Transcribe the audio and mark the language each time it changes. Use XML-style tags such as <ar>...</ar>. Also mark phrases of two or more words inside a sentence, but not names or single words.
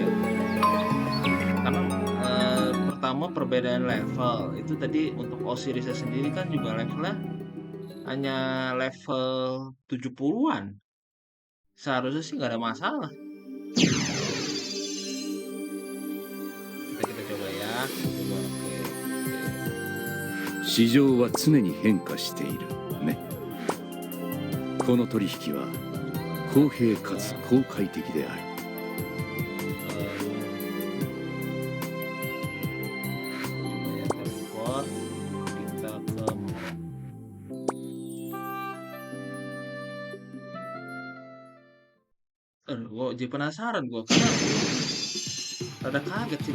<id>Karena pertama perbedaan level itu tadi untuk Osirisnya sendiri kan juga levelnya hanya level 70-an. Seharusnya sih nggak ada masalah. Kita coba ya. Coba oke. Oke.</id> <ja>市場は常に変化しているね。この取引は公平かつ公開的である。</ja> <id>Coba ya teleport kita ke gue jadi penasaran gue karena rada kaget sih.</id>